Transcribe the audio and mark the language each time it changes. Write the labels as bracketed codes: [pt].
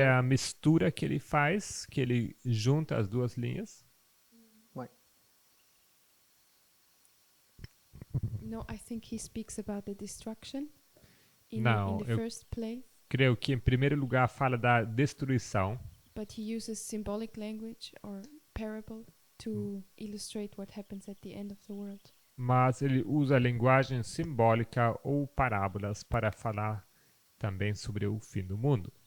[pt] é a mistura que ele faz, que ele junta as duas linhas. [en] Right. No, I think he speaks about the destruction in [pt] Não, [en] the [pt] eu- [en] first place, [pt] Creio que em primeiro lugar fala da destruição, [en] but he uses symbolic language or parable to illustrate what happens at the end of the world. [pt] mas ele usa a linguagem simbólica ou parábolas para falar também sobre o fim do mundo.